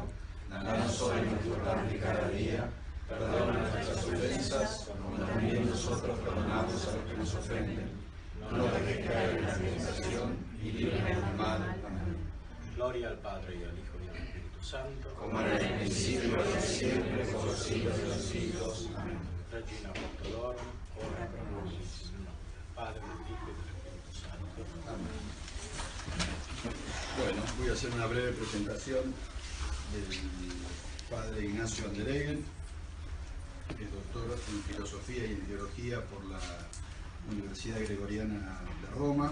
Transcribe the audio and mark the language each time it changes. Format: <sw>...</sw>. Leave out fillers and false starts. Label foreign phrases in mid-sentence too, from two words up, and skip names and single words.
<es>Danos hoy nuestro pan de cada día, perdona nuestras ofensas, como también nosotros perdonamos a los que nos ofenden. No nos dejes caer en la tentación y líbranos del mal. Amén. Gloria al Padre y al Hijo y al Espíritu Santo, como era en el principio, ahora y siempre, por los siglos de los siglos. Amén.</es> <la>Regina Apostolorum, ora pro nobis, in nomine</la> <es>del Padre, del Hijo y del Espíritu Santo. Amén. Bueno, voy a hacer una breve presentación del padre Ignacio Andereggen, que es doctor en Filosofía y en Teología por la Universidad Gregoriana de Roma.</es>